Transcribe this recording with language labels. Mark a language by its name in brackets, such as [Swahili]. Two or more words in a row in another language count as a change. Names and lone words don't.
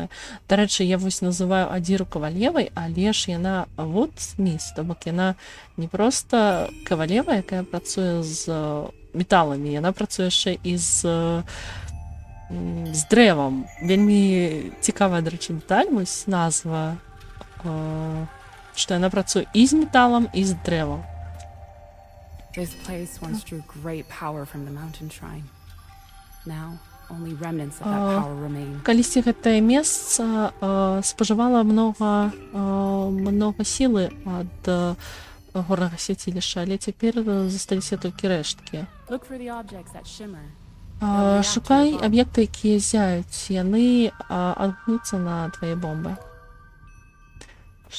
[Belarusian] Дарэчы, я вось называю Адзіру Ковалевай, але ж яна вудсміс, то бок яна не проста Ковалева, якая працуе з металамі, яна працуе яшчэ і з дрэвам. Вельмі цікавая, дарэчы, дэталь, вось назва, што яна працуе і з металам, і з дрэвам. [English] This place once drew great power from the mountain shrine. Now, only remnants of that power remain. [Belarusian] Калісьці гэтае месца спажывала много сілы ад горнага свяцілішча, але цяпер засталіся толькі рэшткі. Шукай аб'екты, якія зяюць, яны адгнуцца на твае бомбы.